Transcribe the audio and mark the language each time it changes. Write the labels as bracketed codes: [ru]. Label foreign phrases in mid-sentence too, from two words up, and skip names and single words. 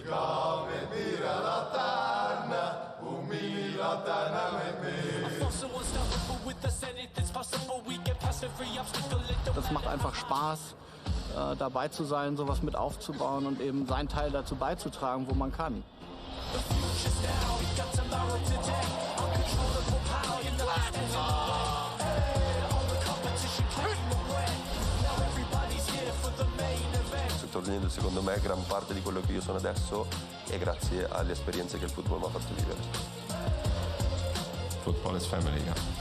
[de] Das macht einfach Spaß, dabei zu sein, sowas mit aufzubauen und eben seinen Teil dazu beizutragen, wo man kann. [it] Questo torneo secondo me gran parte di quello che io sono adesso è grazie alle esperienze che il football mi ha fatto vivere. [en] Football is family, yeah.